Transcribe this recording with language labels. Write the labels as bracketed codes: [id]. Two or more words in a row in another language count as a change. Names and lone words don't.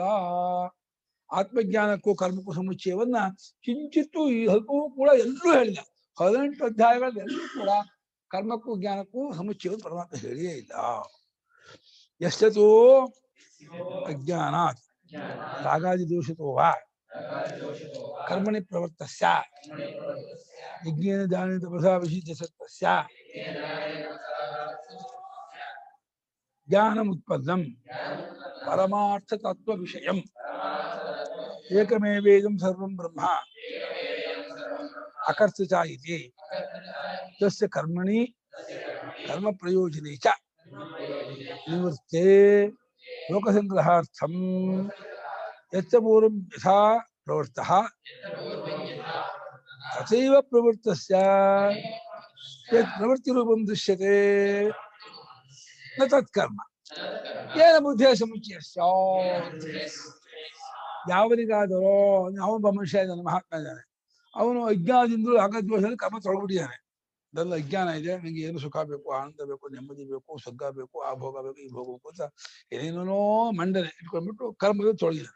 [kn] ಆತ್ಮಜ್ಞಾನಕ್ಕೂ ಕರ್ಮಕ್ಕೂ ಸಮುಚ್ಚಯವನ್ನ ಕಿಂಚಿತ್ತೂ ಈ ಅಲ್ಪವೂ ಕೂಡ ಎಲ್ಲೂ ಹೇಳಿಲ್ಲ. 18 ಅಧ್ಯಾಯಗಳಲ್ಲಿ ಎಲ್ಲೂ ಕೂಡ ಕರ್ಮಕ್ಕೂ ಜ್ಞಾನಕ್ಕೂ ಸಮುಚ್ಚಯವನ್ನು ಪರಮಾತ್ಮ ಹೇಳಿಯೇ ಇಲ್ಲ. [sa] ಎಷ್ಟೋ ಅಜ್ಞಾನಾತ್ ರಾಗಾದಿ ದೋಷಿತೋ ವಾ ಕರ್ಮಣಿ ಪ್ರವರ್ತಸ್ಯ ಯಜ್ಞೇನ ದಾನೇನ ತಪಸಾ ವಿಶಿಷ್ಟ ಸತ್ವಸ್ಯ ಜ್ಞಾನಮುತ್ಪನ್ನಂ ಪರಮಾರ್ಥ ತತ್ವ ವಿಷಯಂ ಏಕಮೇವೇದಂ ಸರ್ವಂ ಬ್ರಹ್ಮ ಅಕರ್ತೃ ಚ ಇತಿ ತಸ್ಯ ಕರ್ಮಣಿ ಕರ್ಮ ಪ್ರಯೋಜನೆ ಚ ನಿವೃತ್ತೆ ಲೋಕಸಂಗ್ರಹಾರ್ಥಂ ಯಚ್ಚ ಪೂರ್ವಂ ಯಥಾ ಪ್ರವೃತ್ತಃ ತಥೈವ ಪ್ರವೃತ್ತಸ್ಯ ಯತ್ ಪ್ರವೃತ್ತಿರೂಪಂ ದೃಶ್ಯತೆ ನ ತತ್ಕರ್ಮ ಏನ ಬುದ್ಧಿಯ ಸಮುಚ್ಚಯಸ್ಯ. [kn] ಯಾವನಿಗಾದರೋ ಅವನೊಬ್ಬ ಮನುಷ್ಯ ಇದ್ದಾನೆ, ಮಹಾತ್ಮ ಇದ್ದಾನೆ, ಅವನು ಅಜ್ಞಾನದಿಂದಲೂ ಅಗದ್ವಶದಲ್ಲಿ ಕರ್ಮ ತೊಳಗ್ಬಿಟ್ಟಿದ್ದಾನೆ. ಅದೆಲ್ಲ ಅಜ್ಞಾನ ಇದೆ, ನನಗೆ ಏನು ಸುಖ ಬೇಕು, ಆನಂದ ಬೇಕು, ನೆಮ್ಮದಿ ಬೇಕು, ಸ್ವರ್ಗ ಬೇಕು, ಆ ಭೋಗ ಬೇಕು, ಈ ಭೋಗ ಬೇಕು ಅಂತ ಏನೇನೋ ಮಂಡನೆ ಇಟ್ಕೊಂಡ್ಬಿಟ್ಟು ಕರ್ಮದಲ್ಲಿ ತೊಳಗಿದ್ದಾನೆ.